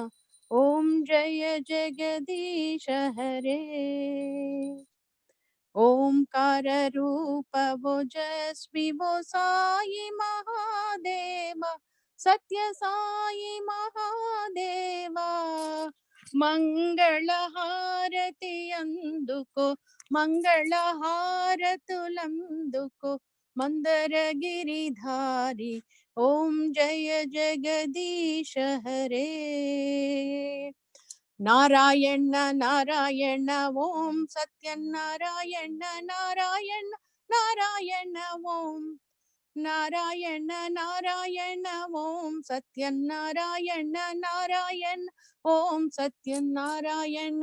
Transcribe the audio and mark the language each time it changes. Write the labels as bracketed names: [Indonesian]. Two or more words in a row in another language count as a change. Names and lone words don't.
[Sanskrit] ओं जय जगदीश हरे ओंकार रूप वोजस्वि साई महादेव सत्य साई महादेव Satya Sai Mahadeva [Telugu] మంగళహారతి అందుకో మంగళహారతులందుకో మందర గిరిధారి [Sanskrit] ఓం జయ జగదీశ హరే నారాయణ నారాయణ ఓం సత్యనారాయణ నారాయణ నారాయణ ఓం నారాయణ నారాయణ ఓం సత్యనారాయణ నారాయణ ఓం సత్యనారాయణ